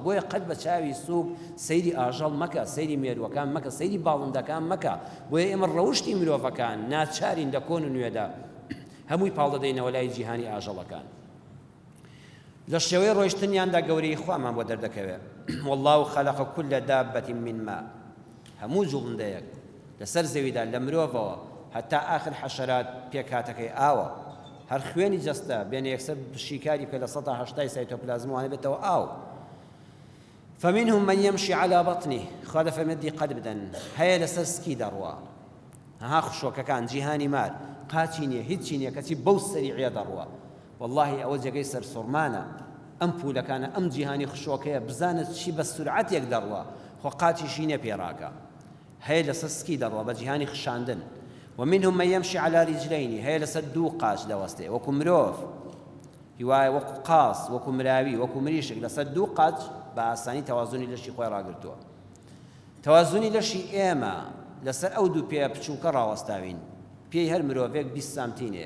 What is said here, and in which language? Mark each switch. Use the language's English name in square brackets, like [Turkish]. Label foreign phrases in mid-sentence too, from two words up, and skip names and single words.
[Central Kurdish] بۆیە قەت بە چاوی سووک سەیری ئاژەڵ مەکە، سەیری مێرووەکان مەکە، سەیری باڵندەکان مەکە. بۆیە ئێمە ڕەوشتی مرۆڤەکان ناچارین لە کۆن و نوێدا هەمووی پاڵ دەدەینەوە لای جیهانی ئاژەڵەکان. لە شێوەی ڕۆیشتنیاندا گەورەی خوامان بۆ دەردەکەوێت. [Arabic] والله خەلق كل دابة من ماء. [Central Kurdish] هەموو جوڵندەیەک لەسەر زەویدا لە مرۆڤەوە هەتا آخر حەشەرات پێکاتەکەی ئاوە، هەر خوێنی جەستە بێنە یەکسەر شیکاری بکە لە 180 سایتۆپلازموانە بێتەوە ئاو. [Arabic] فمنهم من يمشي على بطنه. [Central Kurdish] خوا دەفەرمێت دیقەت بدەن، هەیە لەسەر سکی دەڕوا. ها خشۆکەکان جیهانی مار قاچی نییە، هیچی نییە، کەچی بەو سەریعە دەڕوا. والله ئەوە جێگەی سەرسوڕمانە. ئەم پولەکانە ئەم جیهانی خشۆکەیە بزانت چی بە سورعەتێک دەڕوا، خۆ قاچیشی نییە پێڕاکە. هەیە لەسەر سکی دەڕوا بە جیهانی خشاندن. [Arabic] ومنهم من يمشي على رجلين. [Central Kurdish] هەیە لەسەر دوو قاچ دەوەستێ، وەکو مرۆڤ، هیوایە وەکو قاس، وەکو مراوی، وەکو مریشک، لەسەر دوو قاچ بە ئاسانی تەوازونی لەشی خۆی ڕاگرتووە. تەوازونی لەشی ئێمە لەسەر ئەو دوو پێ بچووکە ڕاوەستاوین، پێی هەر مرۆڤێک 20 سانتینێک.